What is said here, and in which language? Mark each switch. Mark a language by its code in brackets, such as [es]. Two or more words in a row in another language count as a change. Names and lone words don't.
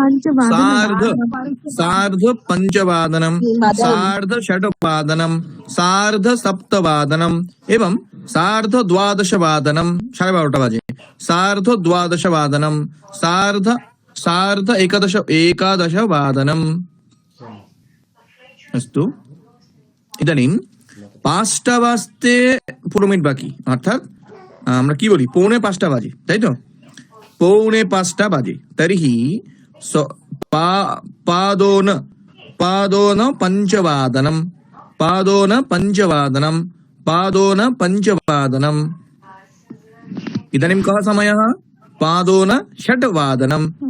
[sa] सार्ध पंचवादनम सार्ध षटवादनम सार्ध सप्तवादनम एवं सार्ध द्वादशवादनम 12:30 बजे सार्ध द्वादशवादनम सार्ध एकादशवादनम अस्तु इदानीं [bn] 5টা বাজতে 15 মিনিট বাকি অর্থাৎ আমরা কি বলি 4:45 বাজে তাই তো 4:45 বাজে तर्हि [sa] पादोन पंचवादनम इदानीं कः समयः पादोन षटवादनम